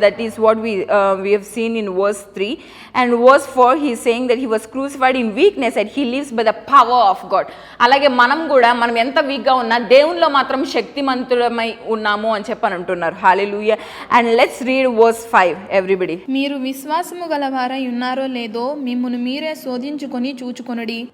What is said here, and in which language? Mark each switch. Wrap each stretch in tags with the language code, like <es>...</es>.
<en>That is what we have seen in verse 3. And verse 4 he is saying that he was crucified in weakness and he lives by the power of God.</en> <te>అలాగే మనం ఎంత వీక్గా ఉన్నా దేవునిలో మాత్రం శక్తిమంతులమై ఉన్నాము అని చెప్పని అంటున్నారు. Hallelujah.</te> <en>And let's read verse 5 everybody.</en> <te>మీరు విశ్వాసము గలవారై ఉన్నారో లేదో మిమ్మును మీరే శోధించుకొని చూచుకొనుడి.</te>